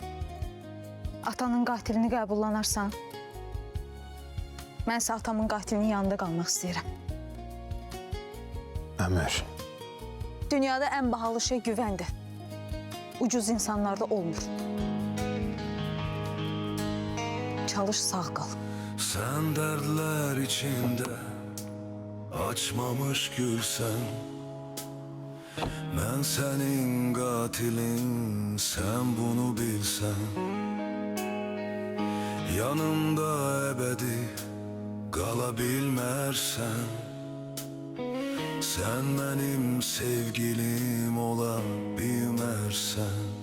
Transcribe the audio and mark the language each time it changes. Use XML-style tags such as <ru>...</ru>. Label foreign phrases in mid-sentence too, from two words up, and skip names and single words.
<az>Atanın qatilini qəbullanarsan. Mənsə atamın qatilinin yanında qalmaq istəyirəm. Ömür. Dünyada ən bahalı şey güvəndir. Ucuz insanlarda olmur. Çalış, sağ qal.</az> <tr>Sen dertler içinde açmamış gülsen, ben senin katilin, sen bunu bilsen. Yanımda ebedi kalabilmersen, sen benim sevgilim olabilmersen.</tr>